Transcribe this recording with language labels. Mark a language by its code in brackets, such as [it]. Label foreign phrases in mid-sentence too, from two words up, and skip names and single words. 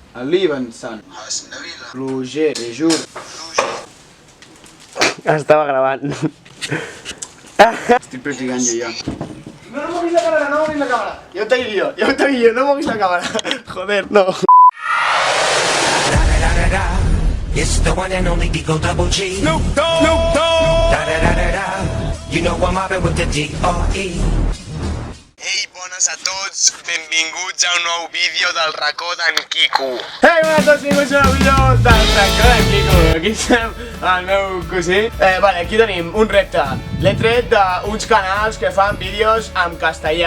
[ca] Livenson. Roger, Bejur. Estava gravant. Estic practicant jo ja. No moguis la càmera, no moguis la càmera. Ja ho t'he guio, no moguis la càmera. Joder, no. [en] It's the one and only Digo Double G. Snoop Dogg. You know I'm mobbing with the D.R.E. [ca] Ei, bones a tots, benvinguts a un nou vídeo del racó d'en Quico. Ei, bona a tots, benvinguts a un nou vídeo del racó d'en Quico. Aquí estem, el meu cosí. Vale, aquí tenim un repte. L'he tret d'uns canals que fan vídeos en castellà.